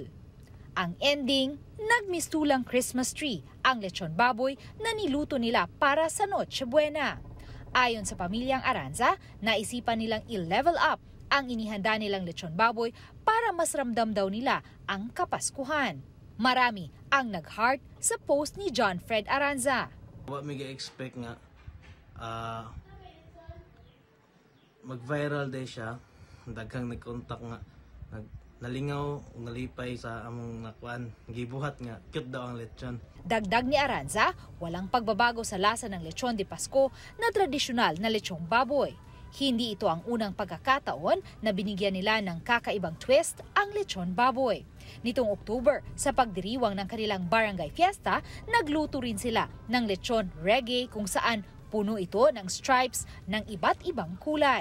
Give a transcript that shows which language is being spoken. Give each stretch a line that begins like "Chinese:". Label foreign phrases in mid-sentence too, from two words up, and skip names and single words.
Filipino: Ang ending, nagmistulang
English: Christmas tree
Filipino: ang lechon baboy na niluto nila para sa Noche Buena. Ayon sa pamilyang Aranza, naisipan nilang i-level up ang inihanda nilang lechon baboy para mas ramdam daw nila ang Kapaskuhan. Marami ang nag-heart sa post ni John Fred Aranza.
English: What me expect
Cebuano: nga mag-viral day siya, daghang nag-contact nga nalingaw ug nalipay sa among nakuan, gibuhat nga cute daw ang lechon.
Filipino: Dagdag ni Aranza, walang pagbabago sa lasa ng lechon de Pasko na tradisyonal na lechong baboy. Hindi ito ang unang pagkakataon na binigyan nila ng kakaibang twist ang lechon baboy. Nitong October, sa pagdiriwang ng kanilang barangay fiesta, nagluto rin sila ng lechon reggae kung saan puno ito ng stripes ng iba't ibang kulay.